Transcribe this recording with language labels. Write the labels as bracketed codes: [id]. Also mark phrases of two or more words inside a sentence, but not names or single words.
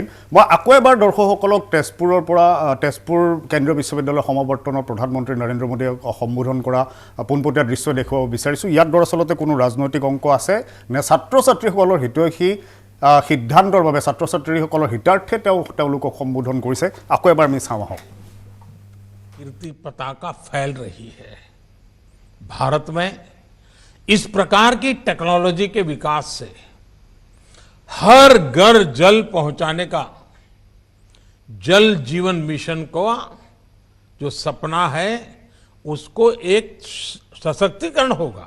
[as] মই আকৌ এবাৰ দৰ্শকসকলক তেজপুৰৰ পৰা, তেজপুৰ কেন্দ্ৰীয় বিশ্ববিদ্যালয়ৰ সমাৱৰ্তনত প্ৰধানমন্ত্ৰী নৰেন্দ্ৰ মোদীয়ে সম্বোধন কৰা পোনপটীয়া দৃশ্য দেখুৱাব বিচাৰিছোঁ। ইয়াত দৰাচলতে কোনো ৰাজনৈতিক অংক আছে নে ছাত্ৰ ছাত্ৰীসকলৰ হিতৈষী সিদ্ধান্তৰ বাবে, ছাত্ৰ ছাত্ৰীসকলৰ হিতাৰ্থে তেওঁলোকক সম্বোধন কৰিছে? আকৌ এবাৰ আমি চাওঁ আহক। [hi] कीर्ति पताका फैल रही है भारत में। इस प्रकार की टेक्नोलॉजी के विकास से हर घर जल पहुंचाने का जल जीवन मिशन का जो सपना है उसको एक सशक्तिकरण होगा।